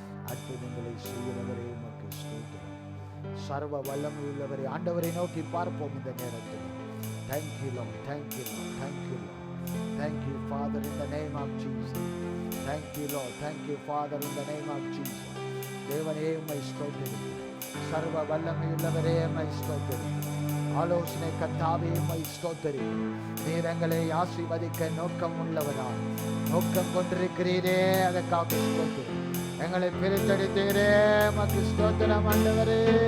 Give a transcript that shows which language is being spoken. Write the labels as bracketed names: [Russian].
[Tamil] அற்புதங்களை செய்கிறவரே உமக்கு ஸ்தோத்திரம். சர்வ வல்லமை உள்ளவரே ஆண்டவரை நோக்கி பார்ப்போம் இந்த நேரத்தில். [English] Thank you, Lord, thank you, Lord, thank you, Lord. Thank you, Father, in the name of Jesus. Thank you, Lord. Thank you, Father, in the name of Jesus. [Tamil] தேவனே உம்மை ஸ்தோத்திரிக்கிறேன். சர்வ வல்லமையுள்ளவரே உம்மை ஸ்தோத்திரிக்கிறேன். ஆலோசனை கர்த்தாவே உம்மை ஸ்தோத்திரிக்கிறேன். நீர் எங்களை ஆசீர்வதிக்க நோக்கம் உள்ளவராய் நோக்கம் கொண்டிருக்கிறீரே, அதற்காக ஸ்தோத்திரம். எங்களை பிரித்தெடுத்தீரே, உமக்கு ஸ்தோத்திரம் ஆண்டவரே.